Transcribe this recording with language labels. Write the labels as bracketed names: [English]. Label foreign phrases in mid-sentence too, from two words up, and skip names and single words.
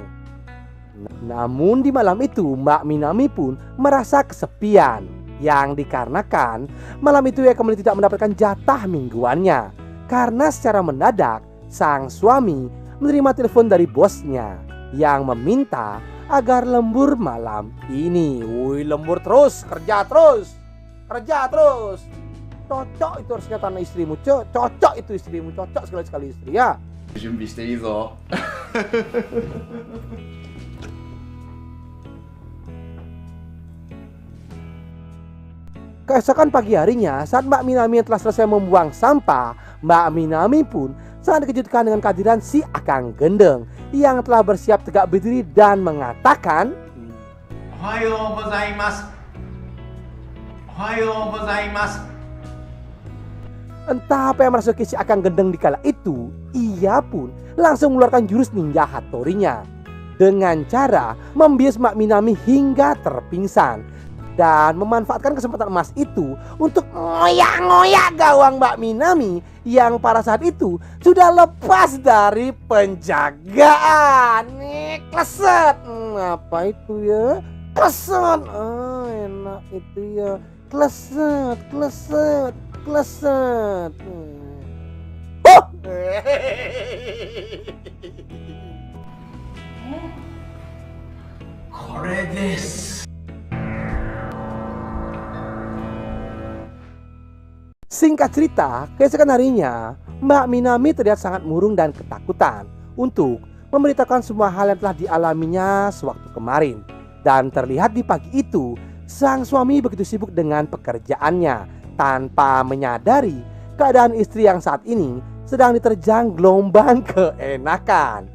[Indonesian] Namun di malam itu Mbak Minami pun merasa kesepian, yang dikarenakan malam itu ia kembali tidak mendapatkan jatah mingguannya karena secara mendadak sang suami menerima telepon dari bosnya yang meminta agar lembur malam ini. Wih, lembur terus, kerja terus. Cocok itu harusnya karena istrimu, cocok itu istrimu, cocok sekali istri ya. [Japanese] 準備していいぞ [Indonesian] Keesokan pagi harinya, saat Mbak Minami telah selesai membuang sampah, Mbak Minami pun sangat dikejutkan dengan kehadiran si Akang Gendeng yang telah bersiap tegak berdiri dan mengatakan, [Japanese] おはようございますおはようございます [Indonesian] entah apa yang merasuki si Akang Gendeng di kala itu, ia pun langsung mengeluarkan jurus ninja Hattorinya dengan cara membius Mbak Minami hingga terpingsan dan memanfaatkan kesempatan emas itu untuk ngoyak-ngoyak gawang Mbak Minami yang pada saat itu sudah lepas dari penjagaan. Nih, kleset. Apa itu ya? Kleset. Enak itu ya. Kleset. [Japanese] これです. [Indonesian] Singkat cerita, keesokan harinya Mbak Minami terlihat sangat murung dan ketakutan untuk memberitakan semua hal yang telah dialaminya sewaktu kemarin. Dan terlihat di pagi itu sang suami begitu sibuk dengan pekerjaannya tanpa menyadari keadaan istri yang saat ini sedang diterjang gelombang keenakan.